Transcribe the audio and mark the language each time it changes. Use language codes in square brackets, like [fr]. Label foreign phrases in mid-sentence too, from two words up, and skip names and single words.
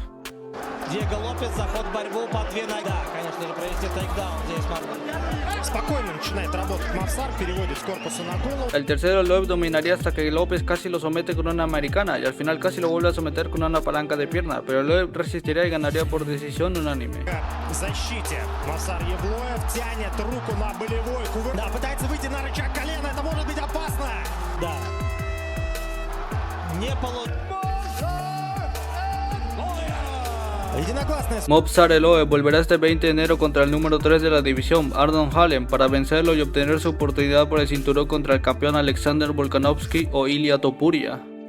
[ru] Диего Лопес, заход в борьбу по 2 ноги. Да, конечно же, провести тейкдаун здесь можно. Спокойно начинает работать Мавсар, переводит с корпуса на голову. [es] El tercero Loeb dominaría hasta que López casi lo somete con una americana y al final casi lo vuelve a someter con una palanca de pierna, pero Loeb resistiría y ganaría por decisión unánime. [ru] В защите Мавсар Евлоев тянет руку на болевой кувырок. Да, пытается выйти на рычаг колена, это может быть опасно. Да. Не получилось. [es] Movsar Loeb volverá este 20 de enero contra el número 3 de la división, Ardon Hallen, para vencerlo y obtener su oportunidad por el cinturón contra el campeón Alexander Volkanovski o Ilia Topuria.